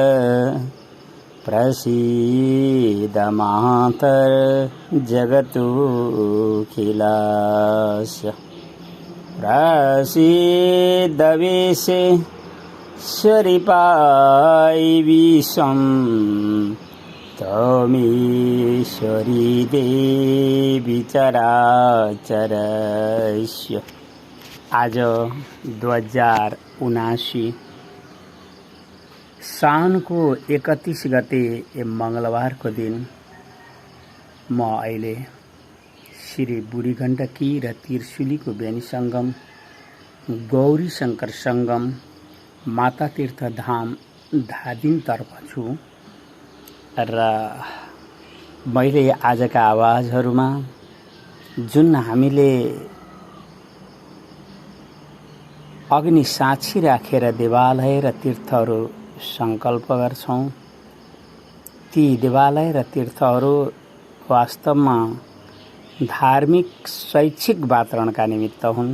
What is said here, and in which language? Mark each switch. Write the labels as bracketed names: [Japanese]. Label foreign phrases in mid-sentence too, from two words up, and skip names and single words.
[Sanskrit] प्रसीद मातर जगतुखिलस्य प्रसीद विश्वेश्वरिपाय विश्वं त्वमीश्वरी देवी चराचरस्य। [Nepali] आज 2079 साउनको 31 गते मंगलबारको दिन म अहिले श्री बुढी गण्डकी र त्रिशुलीको बेनी संगम गौरी शंकर संगम माता तीर्थ धाम धादिङ तर्फ छु र मैले आजका आवाजहरुमा जुन हामीले अग्नि साक्षी राखेर देवालय र तीर्थहरु संकल्प गर्छौं, ती देवालय र तीर्थहरु वास्तवमा धार्मिक शैक्षिक वातावरणका निमित्त हुन्।